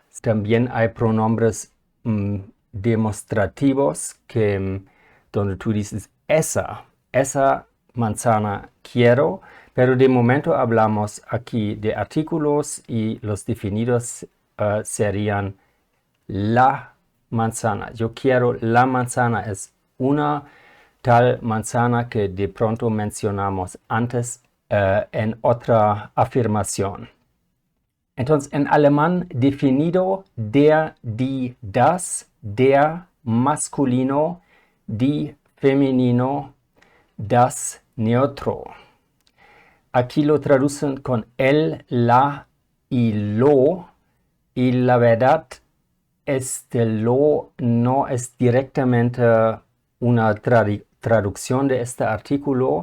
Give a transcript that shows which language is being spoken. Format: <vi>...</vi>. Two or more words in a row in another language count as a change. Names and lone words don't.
<es>También hay pronombres demostrativos que donde tú dices esa manzana quiero, pero de momento hablamos aquí de artículos y los definidos serían la manzana. Yo quiero la manzana, es una tal manzana que de pronto mencionamos antes en otra afirmación. Entonces, en alemán, definido</es> <de>der, die, das, der</de> <es>masculino, die femenino, das neutro. Aquí lo traducen con el, la y lo, y la verdad, este lo no es directamente una traducción de este artículo.</es>